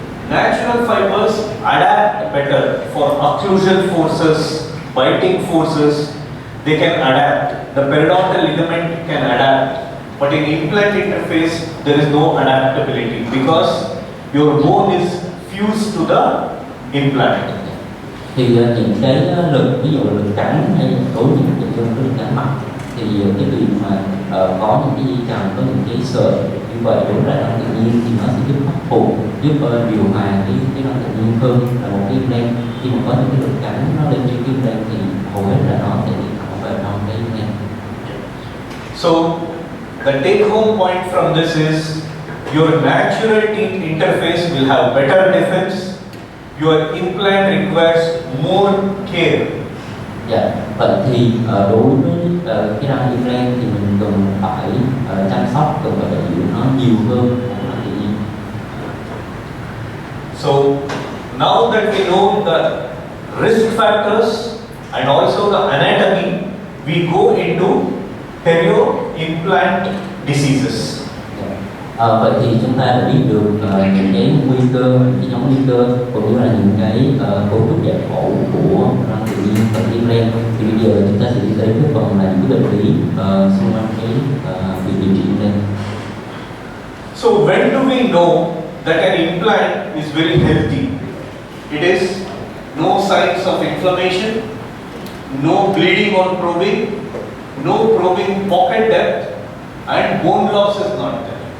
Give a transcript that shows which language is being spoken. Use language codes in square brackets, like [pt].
[en] Natural fibers adapt better for occlusal forces, biting forces. They can adapt. The periodontal ligament can adapt. But in implant interface, there is no adaptability because your bone is fused to the implant. [vi] Thì những cái lực, ví dụ là lực cắn hay đối với những cái lực cắn mặt thì cái việc mà có những cái dây chằng, có những cái sợi như vậy đối với răng tự nhiên thì nó sẽ giúp khắc phục, giúp điều hòa cái răng tự nhiên hơn là một cái implant. Khi mà có những cái lực cắn nó lên trên cái implant thì hầu hết là nó sẽ bị thẳng vào trong cái implant. [en] So the take home point from this is your natural teeth interface will have better defense. Your implant requires more care. [vi] Dạ, vậy thì đối với cái răng implant thì mình cần phải chăm sóc, cần phải bảo dưỡng nó nhiều hơn của răng tự nhiên. [en] So now that we know the risk factors and also the anatomy, we go into perio-implant diseases. [vi] Vậy thì chúng ta đã biết được những cái nguy cơ, những cái nhóm nguy cơ cũng như là những cái cấu trúc giải phẫu của răng tự nhiên và implant. Thì bây giờ chúng ta sẽ đi tới cái phần là những cái bệnh lý xung quanh cái việc điều trị implant. [en] So when do we know that an implant is very healthy? It is no signs of inflammation, no bleeding on probing, no probing pocket depth, and bone loss is not there.